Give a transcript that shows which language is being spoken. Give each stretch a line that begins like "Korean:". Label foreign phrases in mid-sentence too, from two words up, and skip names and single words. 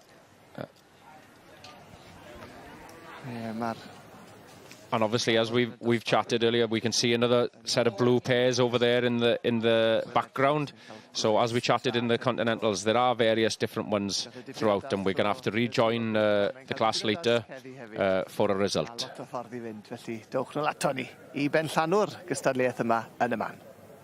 English: And obviously, as we've chatted earlier, we can see another set of blue pairs over there in the background. So as we chatted in the Continentals, there are various different ones throughout, and we're going to have to rejoin the class later for a result.
Welsh: Dewch nôl ato ni I ben llanw'r gystadleuaeth yma yn y man.